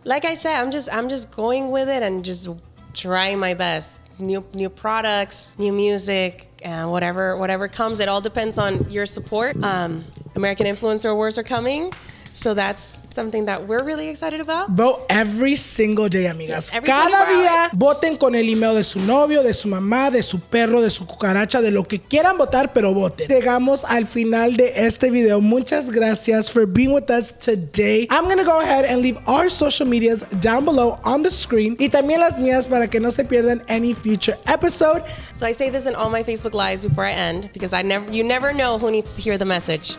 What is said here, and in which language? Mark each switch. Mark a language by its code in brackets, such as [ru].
[en] Like I said, I'm just going with it and just trying my best. New products, new music, whatever comes. It all depends on your support. American Influencer Awards are coming, so that's something that we're really excited about. Vote every single day, amigas. Yes, [es] Cada día voten con el email de su novio, de su mamá, de su perro, de su cucaracha, de lo que quieran votar, pero voten. Llegamos al final de este video. Muchas gracias [en] for being with us today. I'm going to go ahead and leave our social medias down below on the screen [es] y también las mías para que no se pierdan [en] any future episode. So I say this in all my Facebook lives before I end because you never know who needs to hear the message.